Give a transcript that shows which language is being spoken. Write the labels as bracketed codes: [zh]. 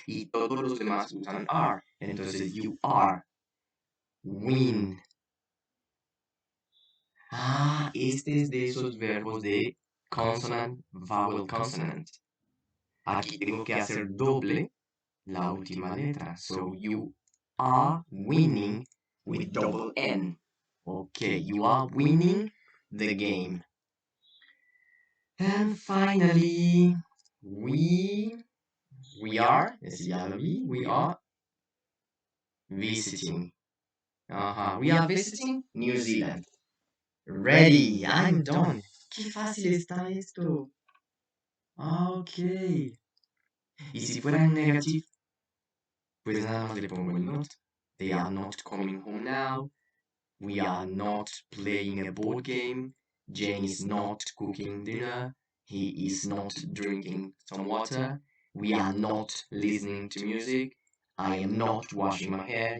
[es] Y todos los demás usan are. Entonces, [en] you are. [es] Win. Ah, este es de esos verbos de [en] consonant, vowel, consonant. [es] Aquí tengo que hacer doble la última letra. [en] So you are winning with double N. Okay, you are winning the game. And finally, we are, [es] ese ya lo vi, [en] we are visiting. We are visiting New Zealand. Ready, I'm done. [es] Qué fácil está esto. Ok. Y si fuera en negativo, pues nada más le pongo el not. [en] They are not coming home now. We are not playing a board game. Jane is not cooking dinner. He is not drinking some water. We are not listening to music. I am not washing my hair.